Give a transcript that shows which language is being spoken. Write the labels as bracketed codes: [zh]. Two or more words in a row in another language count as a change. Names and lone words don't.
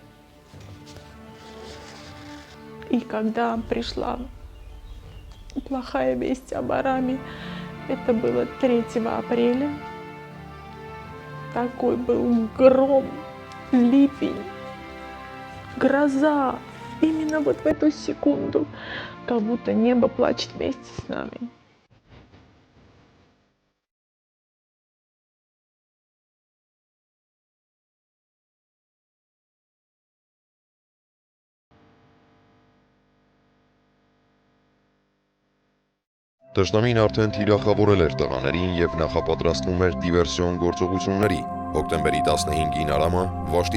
[ru] И когда пришла плохая весть об Араме, это было 3 апреля. Такой был гром, ливень, гроза. Именно вот в эту секунду Как будто небо плачет вместе с нами. [hy] Տշնամին արդեն թիրախավորել էր տղաներին եւ նախապատրաստվում էր դիվերսիոն գործողությունների։ Հոկտեմբերի 15-ին Արամը Վաշտի